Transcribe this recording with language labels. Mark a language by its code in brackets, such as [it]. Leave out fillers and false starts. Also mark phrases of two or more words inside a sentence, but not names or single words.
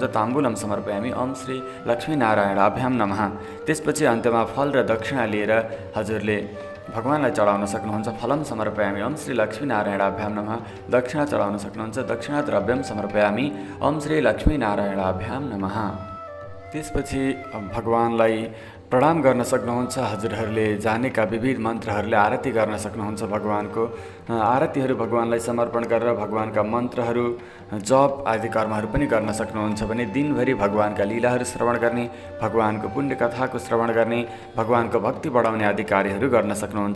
[sa] ताम्बुलम समर्पयामि। ओम श्री लक्ष्मीनारायणाभ्याम नमः। [ne] त्यसपछि अन्त्यमा फल र दक्षिणा लिएर हजुरले भगवानलाई चढाउन सक्नुहुन्छ। [sa] फलम समर्पयामि। ओम श्री लक्ष्मीनारायणाभ्याम नमः। [ne] दक्षिणा चढाउन सक्नुहुन्छ। [sa] दक्षिणा द्रव्यम समर्पयामि। ओम श्री लक्ष्मीनारायणाभ्याम नमः। [ne] त्यसपछि भगवानलाई प्रणाम गर्न सक्नुहुन्छ। हजुरहरूले जानेका विविध मन्त्रहरूले आरती गर्न सक्नुहुन्छ। भगवानको आरतीहरू भगवानलाई समर्पण गरेर भगवानका मन्त्रहरू जप आदि कर्महरू पनि गर्न सक्नुहुन्छ भने दिनभरि भगवानका लीलाहरू श्रवण गर्ने, भगवानको पुण्य कथाको श्रवण गर्ने, भगवानको भक्ति बढाउने आदि कार्यहरू गर्न सक्नुहुन्छ।